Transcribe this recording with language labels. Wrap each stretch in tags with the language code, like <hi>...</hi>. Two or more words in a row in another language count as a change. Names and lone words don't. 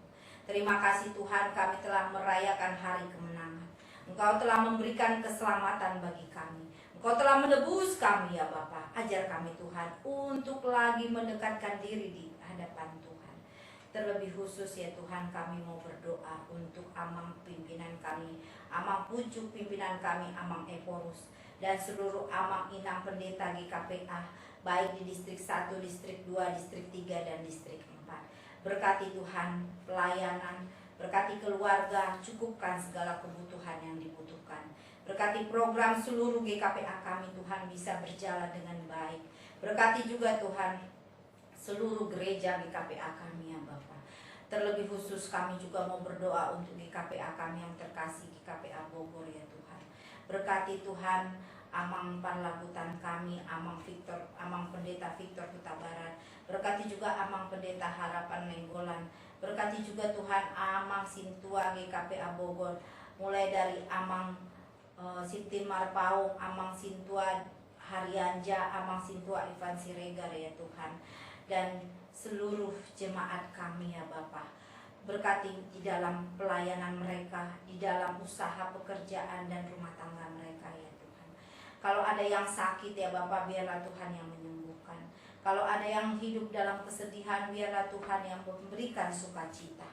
<id>Terima kasih Tuhan, kami telah merayakan hari kemenangan. Engkau telah memberikan keselamatan bagi kami. Engkau telah menebus kami ya Bapa. Ajar kami Tuhan untuk lagi mendekatkan diri di hadapan Tuhan. Terlebih khusus ya Tuhan, kami mau berdoa untuk Amang pimpinan kami, Amang Pucuk pimpinan kami, Amang Eporus, dan seluruh Amang Inang pendeta GKPA, baik di distrik 1, distrik 2, distrik 3, dan distrik 4. Berkati Tuhan pelayanan, berkati keluarga, cukupkan segala kebutuhan yang dibutuhkan. Berkati program seluruh GKPA kami Tuhan bisa berjalan dengan baik. Berkati juga Tuhan seluruh gereja GKPA kami ya Bapak. Terlebih khusus kami juga mau berdoa untuk GKPA kami yang terkasih, GKPA Bogor ya Tuhan. Berkati Tuhan Amang Panlabutan kami, Amang Pendeta Victor Huta Barat. Berkati juga Amang Pendeta Harapan Nenggolan. Berkati juga Tuhan Amang Sintua GKPA Bogor. Mulai dari Amang Sintin Marpaung, Amang Sintua Haryanja, Amang Sintua Ivan Siregar ya Tuhan. Dan seluruh jemaat kami ya Bapa. Berkati di dalam pelayanan mereka, di dalam usaha pekerjaan dan rumah tangga mereka ya Tuhan. Kalau ada yang sakit ya Bapak, biarlah Tuhan yang menyembuhkan. Kalau ada yang hidup dalam kesedihan, biarlah Tuhan yang memberikan sukacita.</id>